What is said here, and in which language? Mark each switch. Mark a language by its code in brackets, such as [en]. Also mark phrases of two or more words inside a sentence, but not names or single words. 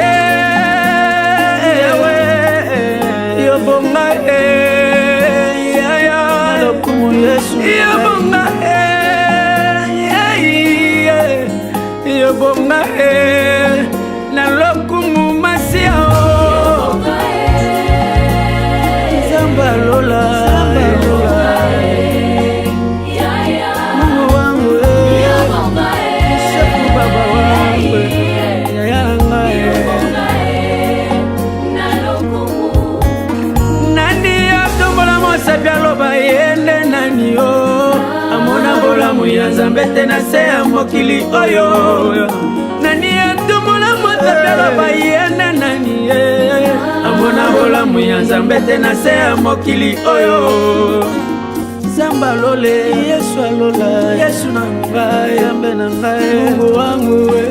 [ln] yo bonga Yesu yo bonga yo bonga na lokumu Masia Zamba lola [sw] Mungu wangu [ln] Shefu [sw] baba wangu [ln] nani atombola mosapi aloba yende nani yo amona bolamu ya Nzambe te na se ya mokili oyo nani atombola mosapi aloba yende nani amona bolamu ya Nzambe te na se ya mokili oyo Zamba lole Yesu alola Yesu na ngai Nzambe na ngai [sw] Mungu wangu